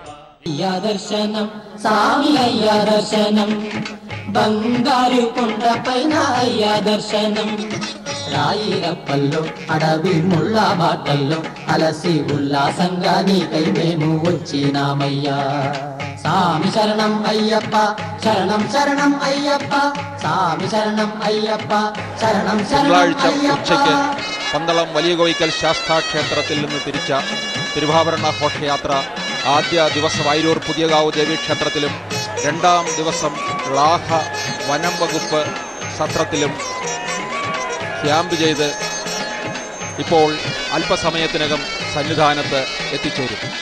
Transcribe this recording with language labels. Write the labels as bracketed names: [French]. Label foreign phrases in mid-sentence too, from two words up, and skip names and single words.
[Telugu] అయ్యా దర్శనం స్వామి అయ్యా దర్శనం, బంగారు కొండ పైన అయ్యా దర్శనం, రాయిరప్పల్లో అడవి ముళ్ళ బాటల్లో అలసి ఉల్లాసంగా నీకై మేము వచ్చినామయ్యా. స్వామి శరణం అయ్యప్ప, శరణం శరణం అయ్యప్ప, [Malayalam] സ്വാമി ശരണം അയ്യപ്പ, ശരണം ശരണം അയ്യപ്പ. പന്തളം വലിയ കോയിക്കൽ ശാസ്താക്ഷേത്രത്തിൽ നിന്ന് തിരിച്ച തിരുവാഭരണ ഘോഷയാത്ര ആദ്യ ദിവസം വൈരൂർ പുതിയകാവ് ദേവീക്ഷേത്രത്തിലും രണ്ടാം ദിവസം ളാഹ വനം വകുപ്പ് സത്രത്തിലും ക്യാമ്പ് ചെയ്ത് ഇപ്പോൾ അല്പസമയത്തിനകം സന്നിധാനത്ത് എത്തിച്ചേരും.